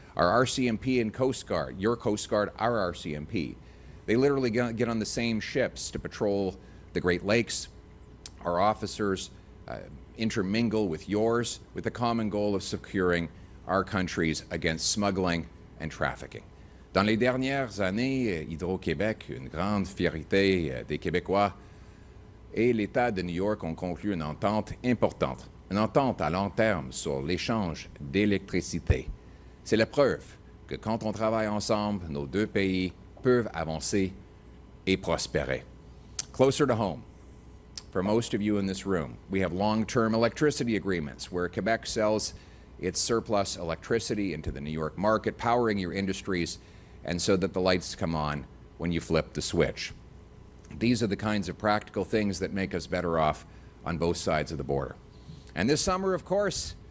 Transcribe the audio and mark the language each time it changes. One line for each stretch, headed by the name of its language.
English: Our RCMP and Coast Guard, your Coast Guard, our RCMP, they literally get on the same ships to patrol the Great Lakes. Our officers intermingle with yours with the common goal of securing our countries against smuggling and trafficking.
French: Dans les dernières années, Hydro-Québec, une grande fierté des Québécois, et l'État de New York ont conclu une entente importante, une entente à long terme sur l'échange d'électricité. C'est la preuve que quand on travaille ensemble, nos deux pays peuvent avancer et prospérer.
English: Closer to home, for most of you in this room, we have long-term electricity agreements where Quebec sells its surplus electricity into the New York market, powering your industries, and so that the lights come on when you flip the switch. These are the kinds of practical things that make us better off on both sides of the border. And this summer, of course,